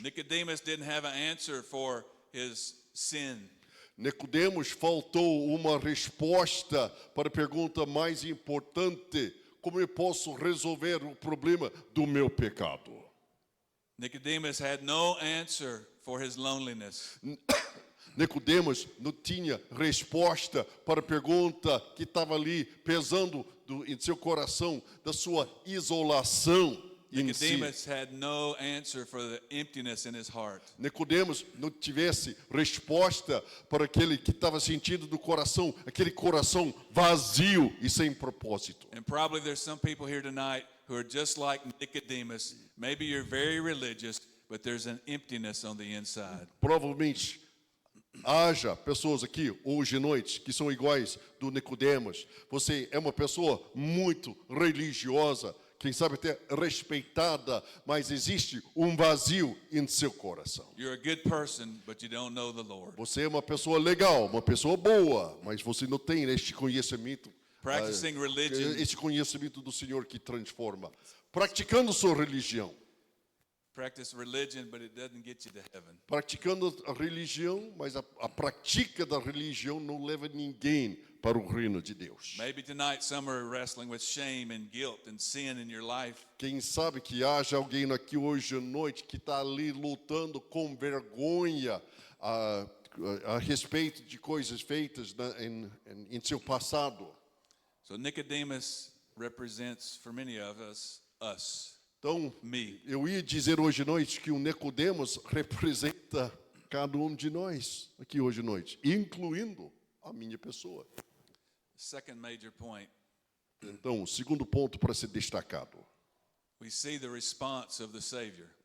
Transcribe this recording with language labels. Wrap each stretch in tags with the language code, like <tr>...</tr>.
<en>Nicodemus didn't have an answer for his sin.</en> <pt>Nicodemos faltou uma resposta para a pergunta mais importante: como eu posso resolver o problema do meu pecado?</pt> <en>Nicodemus had no answer for his loneliness.</en> <pt>Nicodemos não tinha resposta para a pergunta que estava ali pesando em seu coração da sua isolação.</pt> <en>Nicodemus had no answer for the emptiness in his heart.</en> <pt>Nicodemos não tivesse resposta para aquele que estava sentindo do coração, aquele coração vazio e sem propósito.</pt> <en>And probably there's some people here tonight who are just like Nicodemus. Maybe you're very religious, but there's an emptiness on the inside.</en> <pt>Provavelmente haja pessoas aqui hoje à noite que são iguais do Nicodemos. Você é uma pessoa muito religiosa, quem sabe até respeitada, mas existe vazio em seu coração.</pt> <en>You're a good person, but you don't know the Lord.</en> <pt>Você é uma pessoa legal, uma pessoa boa, mas você não tem este conhecimento,</pt> <en>Practicing religion,</en> <pt>este conhecimento do Senhor que transforma. Praticando sua religião.</pt> <en>practice religion, but it doesn't get you to heaven.</en> <pt>Praticando a religião, mas a prática da religião não leva ninguém para o reino de Deus.</pt> <en>Maybe tonight some are wrestling with shame and guilt and sin in your life.</en> <pt>Quem sabe que haja alguém aqui hoje à noite que está ali lutando com vergonha a respeito de coisas feitas em seu passado.</pt> <en>So Nicodemus represents, for many of us,</en> <pt>Então,</pt> <en>me.</en> <pt>eu ia dizer hoje à noite que o Nicodemos representa cada um de nós aqui hoje à noite, incluindo a minha pessoa.</pt> <en>Second major point,</en> <pt>Então, o segundo ponto para ser destacado.</pt> <en>we see the response of the Savior.</en>